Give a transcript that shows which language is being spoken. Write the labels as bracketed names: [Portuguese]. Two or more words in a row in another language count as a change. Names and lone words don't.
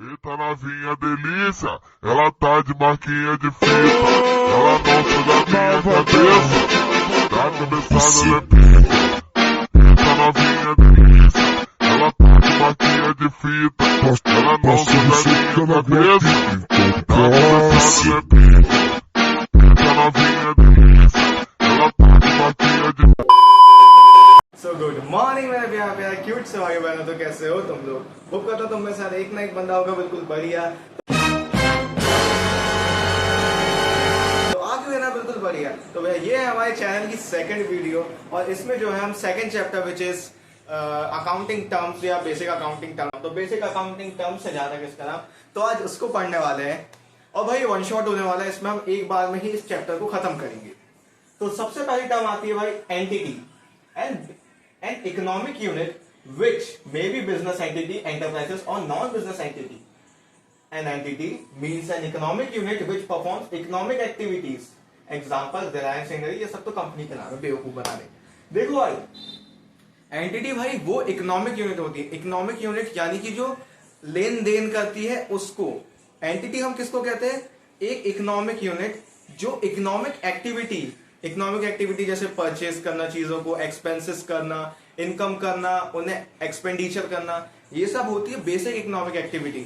[Portuguese] Tá novinha delícia, ela tá de marquinha de fita, ela não sai da minha cabeça, da cabeçada ela é pica. Tá novinha delícia, ela tá de marquinha de fita, ela não sai da minha cabeça, da cabeçada ela é pica. Tá novinha delícia, ela tá de marquinha de fita. [English] so good morning [Hindi] मेरे प्यार प्यार क्यूट से भाई बहनों, तो कैसे हो तुम लोग। होप करता हूं तुम में सारे एक ना एक बंदा होगा बिल्कुल बढ़िया। तो आज भी है ना बिल्कुल बढ़िया। तो भैया ये है हमारे चैनल की [English] second video [Hindi] और इसमें जो है हम [English] second chapter which is accounting terms [Hindi] या [English] basic accounting term, [Hindi] तो [English] basic accounting terms [Hindi] से ज्यादा किसका नाम, तो आज उसको पढ़ने वाले हैं। और भाई [English] one shot [Hindi] होने वाला है, इसमें हम एक बार में ही इस चैप्टर को खत्म करेंगे। तो सबसे पहली टर्म आती है भाई [English] एंटिटी and an economic unit which may be business entity, enterprises or non-business entity. An entity means an economic unit which performs economic activities. Example Reliance Industries, [Hindi] ये सब तो कंपनी के नाम है, बेवकूफ बना रहे। देखो भाई एंटिटी भाई वो [English] economic unit [Hindi] होती है। [English] economic unit [Hindi] यानी कि जो लेन देन करती है उसको एंटिटी हम किसको कहते हैं, एक [English] economic unit [Hindi] जो [English] economic activity [Hindi] जैसे परचेज करना, चीजों को एक्सपेंसेस करना, इनकम करना, उन्हें एक्सपेंडिचर करना, ये सब होती है [English] basic economic activity.